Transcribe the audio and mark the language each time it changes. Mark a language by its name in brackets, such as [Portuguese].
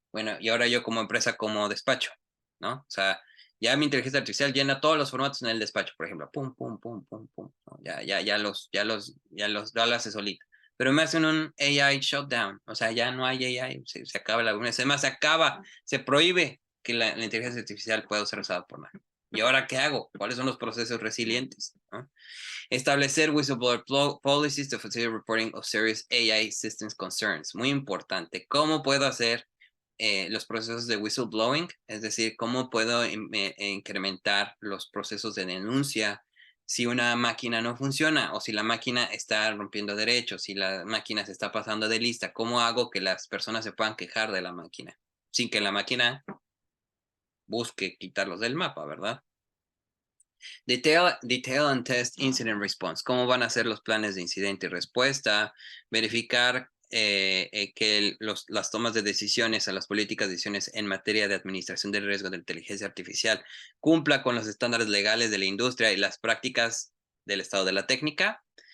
[Spanish] Bueno, y ahora yo como empresa, como despacho, ¿no? O sea, ya mi inteligencia artificial llena todos los formatos en el despacho, por ejemplo, pum, pum, pum, pum, pum. ¿No? Ya lo hace solito. Pero me hacen un AI shutdown, o sea, ya no hay AI, se acaba la además se prohíbe que la inteligencia artificial pueda ser usada por nadie. ¿Y ahora qué hago? ¿Cuáles son los procesos resilientes? ¿No? Establecer [English] whistleblower policies to facilitate reporting of serious AI systems concerns. [Spanish] Muy importante. ¿Cómo puedo hacer los procesos de whistleblowing? Es decir, ¿cómo puedo incrementar los procesos de denuncia si una máquina no funciona o si la máquina está rompiendo derechos, si la máquina se está pasando de lista? ¿Cómo hago que las personas se puedan quejar de la máquina sin que la máquina busque quitarlos del mapa, ¿verdad? [English] Detail and test incident response. [Spanish] ¿Cómo van a ser los planes de incidente y respuesta? Verificar que las tomas de decisiones a las políticas de decisiones en materia de administración del riesgo de inteligencia artificial cumpla con los estándares legales de la industria y las prácticas del estado de la técnica.